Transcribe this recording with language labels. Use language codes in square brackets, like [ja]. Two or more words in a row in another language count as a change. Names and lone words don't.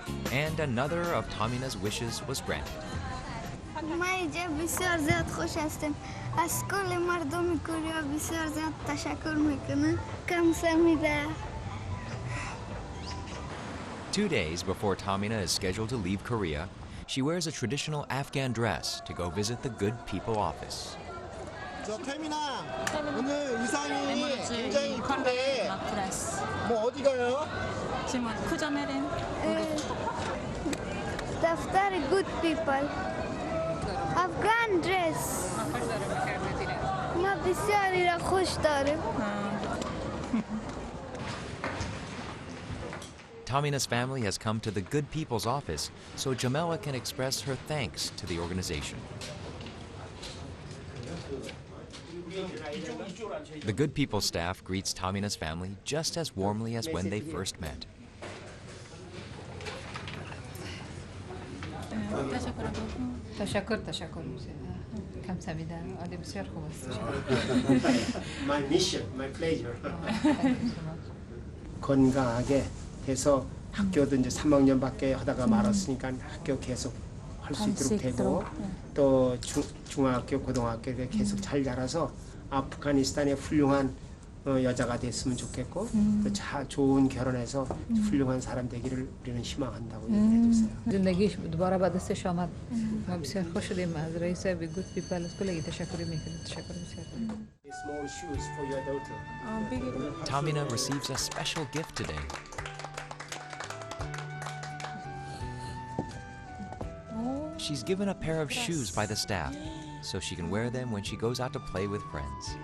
[en] And another of Tamina's wishes was granted. [fa] ما اینجا بسیار زیاد خوش هستم. از کل مردم کره بسیار زیاد تشکر میکنم. [ko] 감사합니다. [en] 2 days before Tamina is scheduled to leave Korea, she wears a traditional Afghan dress to go visit the Good People office. [ko] 저 테미나 오늘 의상이 굉장히 이쁜데 뭐 어디 가요? 지금 쿠자메렌 [fa] دفتر good people. [en] Afghan dress. [fa] ما بسیاری را خوش دارم. [en] Tamina's family has come to the Good People's office so Jamila can express her thanks to the organization. The Good People staff greets Tamina's family just as warmly as when they first met. [fa] تشکر 감사합니다. 아주 بسیار خوب است. [en] My mission, my pleasure. [ko] 건강하게 해서 학교도 이제 3학년밖에 하다가 말았으니까 학교 계속 할 수 있도록 되고 또 중학교, 고등학교 계속 잘 자라서 아프가니스탄의 훌륭한 여자가 됐으면 좋겠고 또 좋은 결혼해서 훌륭한 사람 되기를 우리는 희망한다고 얘기해 주세요. [fa] زندگیش دوباره به دستش آمد. ما بسیار خوش شدیم از رئیس گود پیپل از کلی تشکر میکنیم. تشکر بسیار. [en] Small shoes for your daughter. Tamina receives a special gift today. She's given a pair of shoes by the staff so she can wear them when she goes out to play with friends.